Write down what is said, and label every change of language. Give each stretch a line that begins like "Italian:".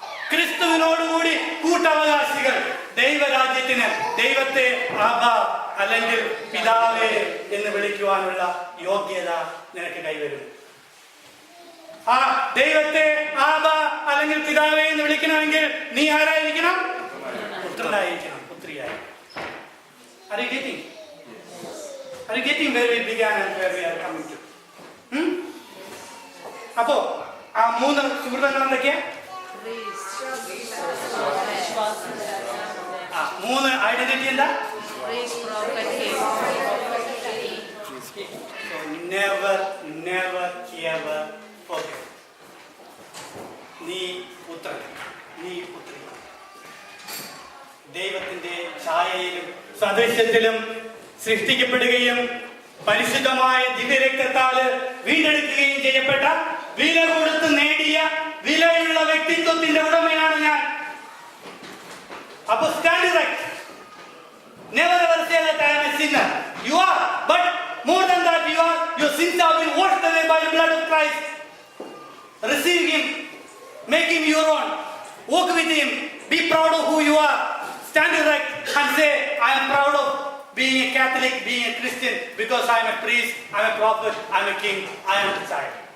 Malayalam: ക്രിസ്തുവിനോടുകൂടി കൂട്ടവകാശികൾ. ദൈവരാജ്യത്തിന് ദൈവത്തെ ആബ അല്ലെങ്കിൽ പിതാവേ എന്ന് വിളിക്കുവാനുള്ള യോഗ്യത നിനക്ക് കൈവരും. ആ ദൈവത്തെ ആബ അല്ലെങ്കിൽ പിതാവേ എന്ന് വിളിക്കണമെങ്കിൽ നീ ആരായിരിക്കണം? പുത്രനായിരിക്കണം, പുത്രിയായിരിക്കണം.
English: Are you getting? Are you getting where we began and where we are coming to?
Malayalam: അപ്പോ ആ 3 സുഹൃത്തുക്കൾ എന്തൊക്കെയാ? 3 ഐഡന്റിറ്റി എന്താ?
English: Never ever forget.
Malayalam: നീ പുത്രൻ, നീ പുത്രി. ദൈവത്തിന്റെ ഛായയിലും സദൃശ്യത്തിലും സൃഷ്ടിക്കപ്പെടുകയും പരിശുദ്ധമായ ദിവ്യരക്തത്താല് വീണ്ടെടുക്കുകയും ചെയ്യപ്പെട്ട, വില കൊടുത്ത് നേടിയ വിലയുള്ള വ്യക്തിത്വത്തിന്റെ ഉടമയാണ് ഞാൻ.
English: അപ്പൊ stand right. Never ever say that I am a sinner. You are, but more than that, you are. Your sins have been washed away by the blood of Christ. Receive Him, make Him your own, walk with Him, be proud of who you are. Stand erect and say, I am proud of being a Catholic, being a Christian, because I am a priest, I am a prophet, I am a king, I am a child.